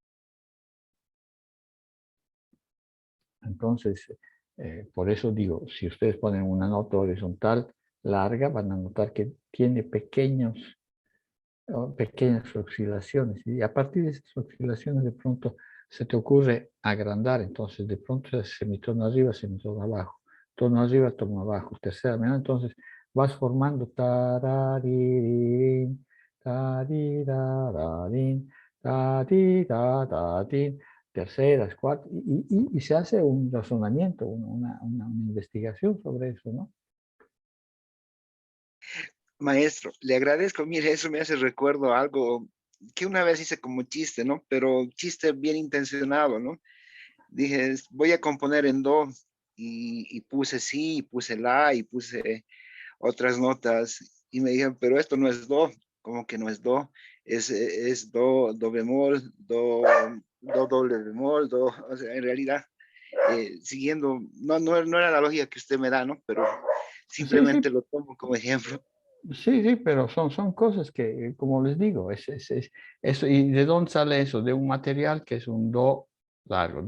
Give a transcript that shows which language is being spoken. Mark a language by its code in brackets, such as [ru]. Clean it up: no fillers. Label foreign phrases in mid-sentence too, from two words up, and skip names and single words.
[es] Entonces, por eso digo, si ustedes ponen una nota horizontal larga, van a notar que tiene pequeñas oscilaciones. Y a partir de esas oscilaciones, de pronto se te ocurre agrandar. Entonces, de pronto es semitono arriba, semitono abajo. Tono arriba, tono abajo. Tercera menor. Entonces, vas formando tararirín, tarirararín, tarirararín, terceras, cuartas, y se hace un razonamiento, una investigación sobre eso, ¿no? Maestro, le agradezco. Mire, eso me hace recuerdo a algo que una vez hice como chiste, ¿no? Pero chiste bien intencionado, ¿no? Dije, voy a componer en do y puse sí, y puse la y puse otras notas y me dijeron, pero esto no es do, como que no es do, es do, do bemol, do doble bemol, do, o sea, en realidad, siguiendo, no era la lógica que usted me da, ¿no? Pero Sí, sí, simplemente lo tomo como ejemplo. sí, sí, pero son cosas que, como les digo, eso. ¿Y de dónde sale eso? De un material que es un do largo.